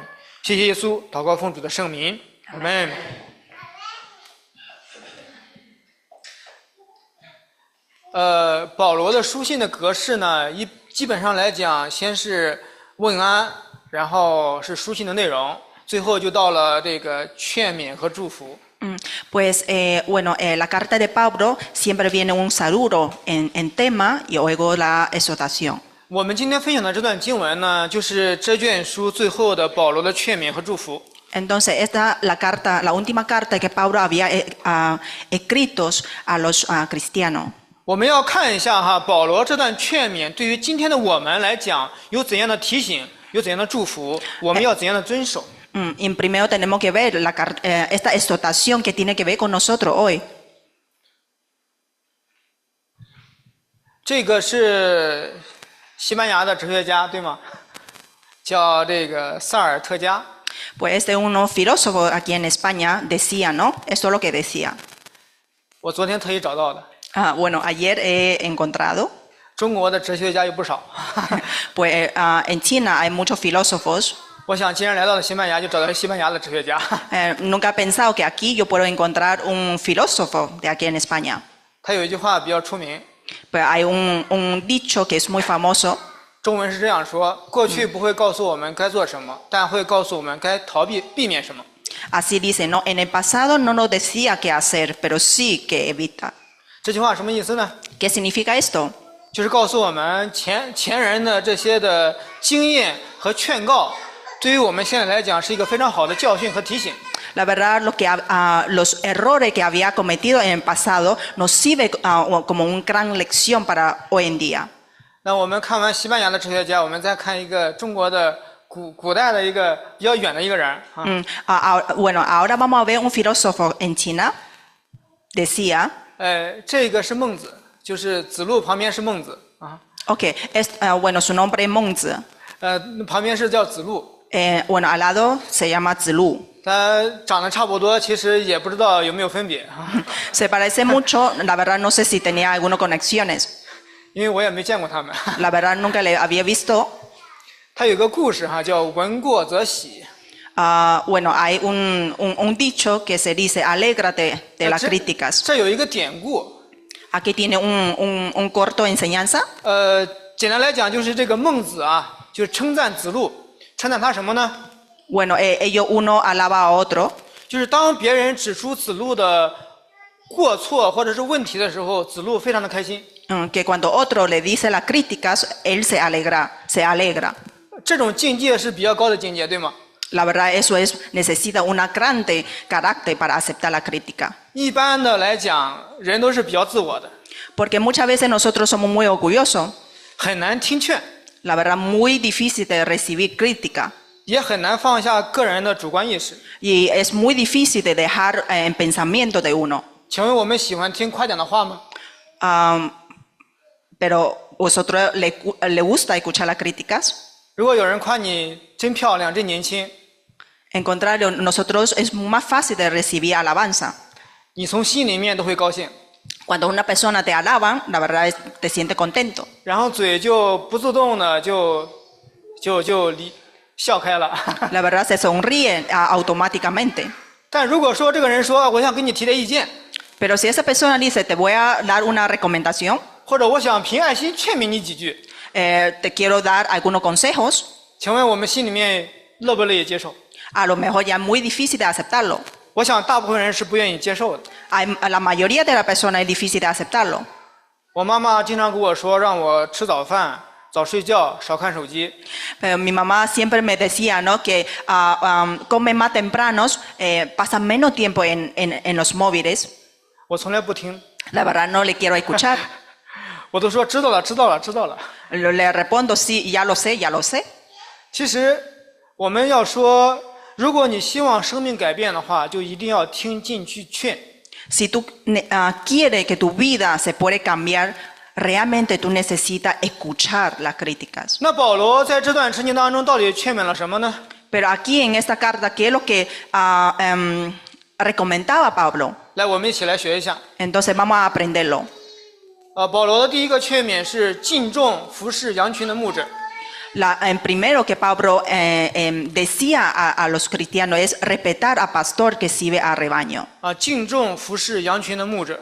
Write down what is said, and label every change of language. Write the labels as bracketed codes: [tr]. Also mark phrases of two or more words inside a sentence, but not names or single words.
[zh] 谢谢耶稣，祷告奉主的圣名，阿们。保罗的书信的格式呢，基本上来讲，先是问安，然后是书信的内容，最后就到了这个劝勉和祝福。 [es] Pues la carta de Pablo siempre viene un saludo en tema y luego la exhortación. [zh] 我们今天分享的这段经文呢，就是这卷书最后的保罗的劝勉和祝福。 [es] Entonces esta la última carta que Pablo había escrito a los cristianos. [zh] 我们要看一下哈，保罗这段劝勉对于今天的我们来讲有怎样的提醒，有怎样的祝福，我们要怎样的遵守。 [es] En primero tenemos que ver esta exhortación que tiene que ver con nosotros hoy. [zh] 这个是西班牙的哲学家，对吗？叫这个萨尔特加。 [es] Pues unos filósofos aquí en España decía, ¿no? Esto es lo que decía. [zh] 我昨天特意找到的。 [es] Ayer he encontrado. [zh] 中国的哲学家有不少。 [es] Pues en China hay muchos filósofos. [zh] 我想既然来到了西班牙，就找到西班牙的哲学家。 [es] Nunca he pensado que aquí yo puedo encontrar un filósofo de aquí en España. [zh] 他有一句话比较出名。 [es] Pues hay un dicho que es muy famoso. [zh] 中文是这样说：过去不会告诉我们该做什么，但会告诉我们该逃避、避免什么。 [es] Así dice, ¿no? En el pasado no nos decía qué hacer, pero sí que evita. [zh] 这句话什么意思呢？ [es] ¿Qué significa esto? [zh] 就是告诉我们前人的这些的经验和劝告，对于我们现在来讲是一个非常好的教训和提醒。 [es] La verdad, los errores que había cometido en el pasado nos sirve como una gran lección para hoy en día. [zh] 那我们看完西班牙的哲学家，我们再看一个中国的古代的一个比较远的一个人。 [es] Ahora vamos a ver un filósofo en China. Decía. [zh] 这个是孟子，就是子路旁边是孟子啊。 [es] Okay, su nombre es Mengzi. [zh] 旁边是叫子路。 [es] al lado se llama Zilu. [zh] 他长得差不多，其实也不知道有没有分别啊。 [es] Se parece mucho, la verdad no sé si tenía algunas conexiones. [zh] 因为我也没见过他们。 [es] La verdad nunca le había visto. [zh] 他有个故事哈，叫闻过则喜。 [es] hay un dicho que se dice alégrate de las críticas. [zh] 这有一个典故。 [es] Aquí tiene un corto enseñanza. [zh] 简单来讲就是这个孟子啊，就是称赞子路，称赞他什么呢？ [es] Ellos uno alaba a otro. [zh] 就是当别人指出子路的过错或者是问题的时候，子路非常的开心。 [es] Que cuando otro le dice las críticas, él se alegra. [zh] 这种境界是比较高的境界，对吗？ [es] La verdad, eso necesita un grande carácter para aceptar la crítica. [zh] 一般的来讲，人都是比较自我的。 [es] Porque muchas veces nosotros somos muy orgullosos. [zh] 很难听劝。 [es] La verdad, muy difícil de recibir crítica. [zh] 也很难放下个人的主观意识。 [es] Y es muy difícil de dejar en pensamiento de uno. [zh] 请问我们喜欢听夸奖的话吗？ [es] Pero vosotros le gusta escuchar las críticas. [zh] 如果有人夸你真漂亮、真年轻， [es] En contrario, nosotros es más fácil de recibir alabanza. [zh] 你从心里面都会高兴。 [es] Cuando una persona te alaban, la verdad te sientes contento. [zh] 然后嘴就不自动的就笑开了。 [es] La verdad se sonríe automáticamente. [zh] 但如果说这个人说我想给你提点意见， [es] Pero si esa persona dice, te voy a dar una recomendación, [zh] 或者我想凭爱心劝勉你几句， [es] te quiero dar algunos consejos, [zh] 请问我们心里面乐不乐意接受？ [es] a lo mejor ya es muy difícil de aceptarlo. [zh] 我想大部分人是不愿意接受的。 [es] La mayoría de las personas es difícil de aceptarlo. [zh] 我妈妈经常跟我说，让我吃早饭、早睡觉、少看手机。 [es] Pero mi mamá siempre me decía, ¿no? Que come más tempranos, pasa menos tiempo en los móviles. [zh] 我从来不听， [es] La verdad no le quiero escuchar. [zh] 我都说知道了，知道了，知道了。 [es] Le respondo, sí, ya lo sé, ya lo sé. [zh] 其实我们要说，如果你希望生命改变的话，就一定要听进去劝。 [es] Si tú quieres que tu vida se puede cambiar, realmente tú necesitas escuchar las críticas. [zh] 那保罗在这段圣经当中到底劝勉了什么呢？ [es] Pero aquí en esta carta, ¿qué es lo que recomendaba Pablo? [zh] 来，我们一起来学一下。 [es] Entonces vamos a aprenderlo. [zh] 保罗的第一个劝勉是敬重服侍羊群的牧者。 [es] Primero que Pablo decía a los cristianos es respetar a pastor que sirve a rebaño. [zh] 敬重服侍羊群的牧者。